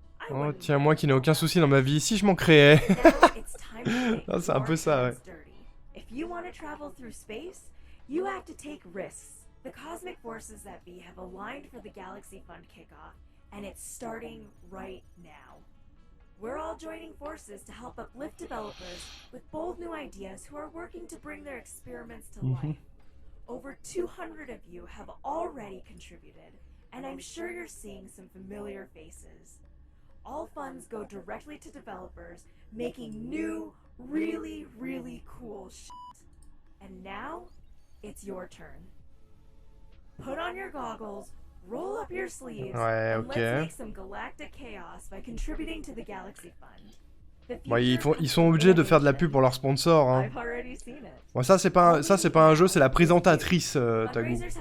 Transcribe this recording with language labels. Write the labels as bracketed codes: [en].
[fr] Oh tiens, moi qui n'ai aucun souci dans ma vie, si je m'en créais. Ah, c'est un peu ça, ouais. [en] If you want to travel through space, you have to take risks. The cosmic forces that be have aligned for the Galaxy Fund kickoff, and it's starting right now. We're all joining forces to help uplift developers with bold new ideas who are working to bring their experiments to life. Over 200 of you have already contributed, and I'm sure you're seeing some familiar faces. All funds go directly to developers making new, really, really cool shit. And now, it's your turn. Put on your goggles, roll up your sleeves, ouais, and ok. let's make some galactic chaos by contributing to the Galaxy Fund. [fr] Bon, ils sont obligés de faire de la pub pour leur sponsor. Hein. Bon, ça c'est pas un jeu, c'est la présentatrice, Tagu.